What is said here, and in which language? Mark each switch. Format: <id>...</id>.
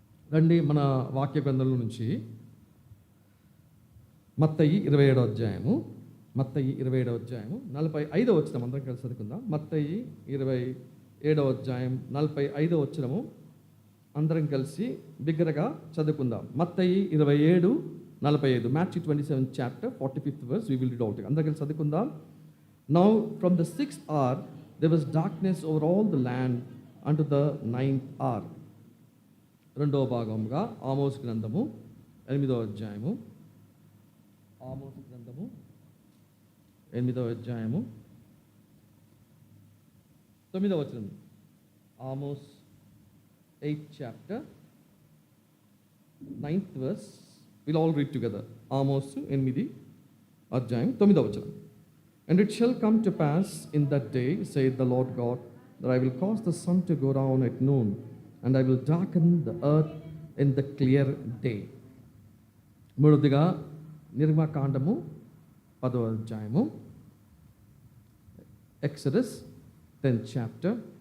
<te>రండి మన వాక్య గ్రంథంలో నుంచి మత్తయి 27వ అధ్యాయము, 45వ వచనం అందరం కలిసి చదువుకుందాం. మత్తయి 27వ అధ్యాయం 45వ వచనము అందరం కలిసి బిగ్గరగా చదువుకుందాం. మత్తయి 27:45.</te> <en>Matthew 27 chapter 45th verse we will read out.</en> <te>అందరం కలిసి చదువుకుందాం.</te> <en>Now from the 6th hour there was darkness over all the land unto the 9th hour.</en> <te>రెండవ భాగంగా ఆమోస్ గ్రంథము 8వ అధ్యాయము, ఆమోస్ గ్రంథము 8వ అధ్యాయము 9వ వచనం.</te> <en>Amos 8th chapter 9th verse. We'll all read together.</en> <te>Amos 8 అధ్యాయం 9వ వచనం.</te> <en>And it shall come to pass in that day, saith the Lord God, that I will cause the sun to go down at noon, and I will darken the earth in the clear day.</en> <te>మూడవదిగా నిర్గమకాండము 10వ అధ్యాయము,</te> <en>Exodus 10th chapter.</en>